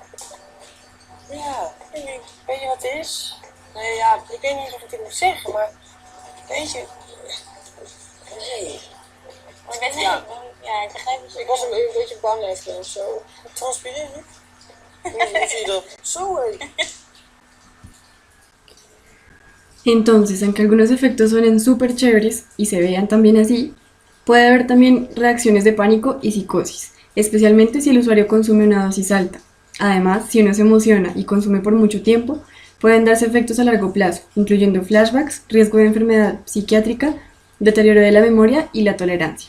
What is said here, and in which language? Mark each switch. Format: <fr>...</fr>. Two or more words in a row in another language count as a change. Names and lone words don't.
<nl>Ja, weet je wat het is? Nee, ja, ik weet niet of ik dit moet zeggen, maar weet je, nee. Maar ik ben Ja. ja, ik begrijp het. Ik was een beetje bang even of zo. Transpireren. Hoe zie je dat? Zo, hé.</nl> <es>Entonces, aunque algunos efectos suenen súper chéveres y se vean también así, puede haber también reacciones de pánico y psicosis, especialmente si el usuario consume una dosis alta. Además, si uno se emociona y consume por mucho tiempo, pueden darse efectos a largo plazo, incluyendo flashbacks, riesgo de enfermedad psiquiátrica, deterioro de la memoria y la tolerancia.</es>